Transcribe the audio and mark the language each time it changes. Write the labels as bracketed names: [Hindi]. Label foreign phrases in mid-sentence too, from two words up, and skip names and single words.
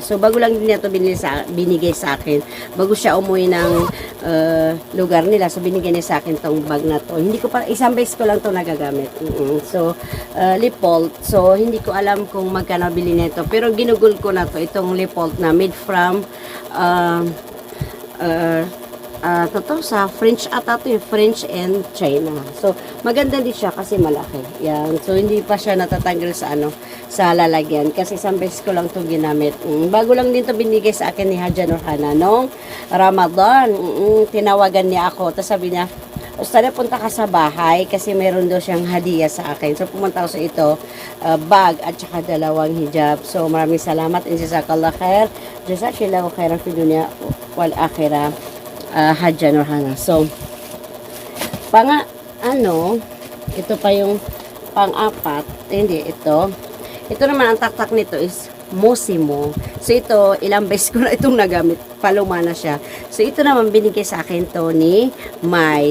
[Filipino] So, bago lang din ito binigay sa akin. Bago siya umuwi ng lugar nila. So, binigay niya sa akin tong bag na to. Hindi ko pa, isang beses ko lang to nagagamit. So, Lipolt. So, hindi ko alam kung magkano bili nito. Pero ginugol ko na to. Itong Lipolt na [English] made from [Filipino] totoo sa French ata to yung [English] French and China. [Filipino] So, maganda din siya kasi malaki. Yan. So, hindi pa siya natatanggal sa sa lalagyan. Kasi isang beses ko lang to ginamit. Bago lang din to binigay sa akin ni Haja Nurhana nung Ramadan. Tinawagan niya ako. Tapos sabi niya, Ustad, punta ka sa bahay kasi meron daw siyang hadiah sa akin. So, pumunta ako sa ito, bag at saka dalawang hijab. So, maraming salamat. [Arabic] جزاك الله خير. جزاكِ الله خيرا في الدنيا والآخرة. [Filipino] Haja Nurhana. So, ito pa yung pang-apat. Hindi, ito. Ito naman, ang taktak nito is Mosimo. So, ito, ilang beses ko na itong nagamit. Paluma na siya. So, ito naman, binigay sa akin to ni May.